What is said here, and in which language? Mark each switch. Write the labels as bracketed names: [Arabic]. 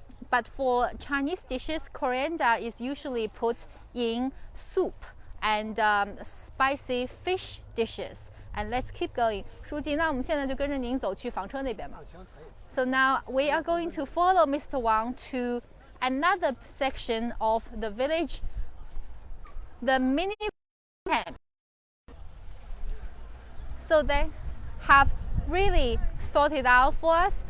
[English] But for Chinese dishes, coriander is usually put in soup and spicy fish dishes. And let's keep going. [Chinese] 书记，那我们现在就跟着您走去房车那边吧。 [English] So now we are going to follow Mr. Wang to another section of the village, the mini camp. So they have really thought it out for us.